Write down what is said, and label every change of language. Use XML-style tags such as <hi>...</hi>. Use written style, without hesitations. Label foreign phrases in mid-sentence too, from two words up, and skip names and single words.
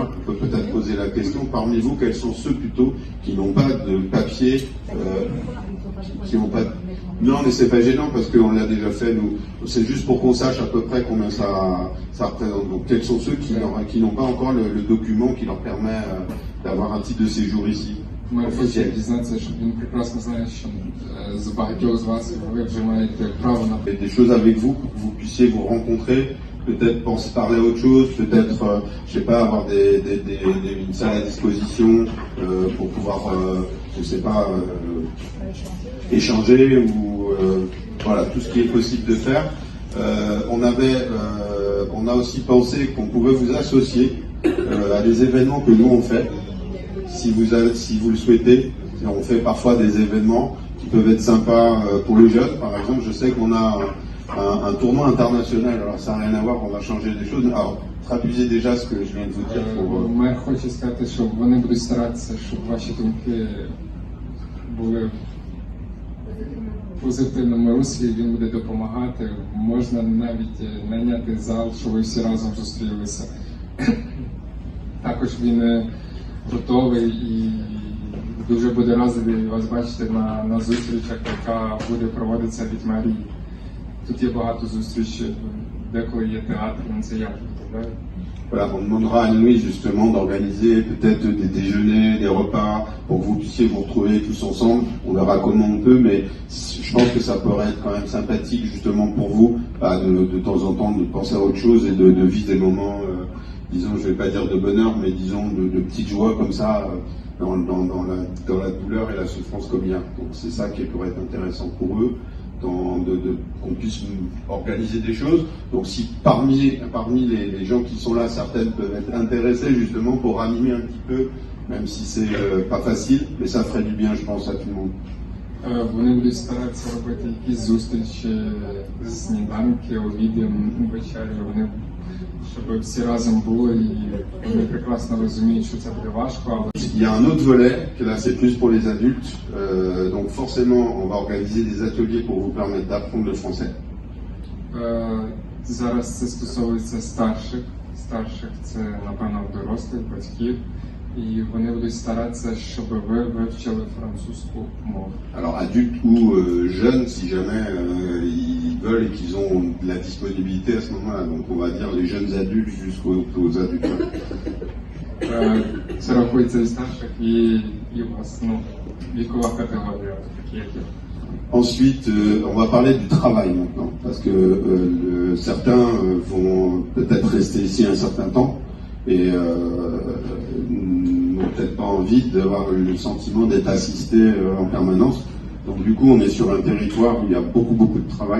<fr>On peut peut-être poser la question. Parmi vous, quels sont ceux plutôt qui n'ont pas de papier, qui n'ont pas. Non, mais c'est pas gênant parce qu'on l'a déjà fait. Nous, c'est juste pour qu'on sache à peu près combien ça représente. Donc, quels sont ceux qui n'ont pas encore le document qui leur permet d'avoir un titre de séjour ici?</fr> <uk>Мер хоче дізнатися, що він прекрасно знає, що з багатьох з вас ви вже маєте право на</uk> <fr>Des choses avec vous, pour que vous puissiez vous rencontrer, peut-être penser parler à autre chose, peut-être, je sais pas, avoir une salle à disposition pour pouvoir, je sais pas, échanger ou voilà, tout ce qui est possible de faire. On a aussi pensé qu'on pouvait vous associer à des événements que nous on fait. Si vous le souhaitez, on fait parfois des événements qui peuvent être sympas pour les jeunes. Par exemple, je sais qu'on a un tournoi international. Alors ça n'a rien à voir, on va changer des choses. Alors traduisez déjà ce que je viens de vous dire.</fr> <uk>Мер хоче сказати, що вони будуть старатися, щоб ваші думки були в позитивному руслі, він буде допомагати. Можна навіть найняти зал, щоб ви всі разом зустрілися. Також він готовий і дуже буде радий вас бачити на зустрічах, яка буде проводитися від мерії. Тут є багато зустрічей, деколи є театр, це я представляю.</uk> <fr>Voilà, on demandera à Louis justement d'organiser peut-être des déjeuners, des repas, pour que vous puissiez vous retrouver tous ensemble. On verra comment on peut, mais je pense que ça pourrait être quand même sympathique justement pour vous, de temps en temps de penser à autre chose et de vivre des moments, disons, je vais pas dire de bonheur, mais disons de petites joies comme ça, dans la douleur et la souffrance comme il y a. Donc c'est ça qui pourrait être intéressant pour eux. Qu'on puisse organiser des choses. Donc si parmi les gens qui sont là, certaines peuvent être intéressées justement pour animer un petit peu, même si c'est pas facile, mais ça ferait du bien, je pense, à tout le monde.</fr> <uk>Вони будуть старатися робити якісь зустрічі, сніданки, обіди, вечері, вони, щоб всі разом були, і вони прекрасно розуміють, що це буде важко, але</uk> <fr>Il y a un autre volet, que là c'est plus pour les adultes, donc forcément on va organiser des ateliers pour vous permettre d'apprendre le français.</fr> <uk>Зараз це стосується старших це, напевно, дорослих, батьків. і вони будуть старатися, щоб ви вивчили французьку мову.</uk> <fr>Alors adultes ou jeunes, si jamais ils veulent et qu'ils ont de la disponibilité à ce moment-là. Donc on va dire les jeunes adultes jusqu'aux adultes.</fr> <uk>Це рахується і старших, і у вас, вікова категорія, такі як я.</uk> <fr>Ensuite, on va parler du travail maintenant, parce que certains vont peut-être rester ici un certain temps et n'ont peut-être pas envie d'avoir le sentiment d'être assistés en permanence. Donc du coup, on est sur un territoire où il y a beaucoup de travail.</fr>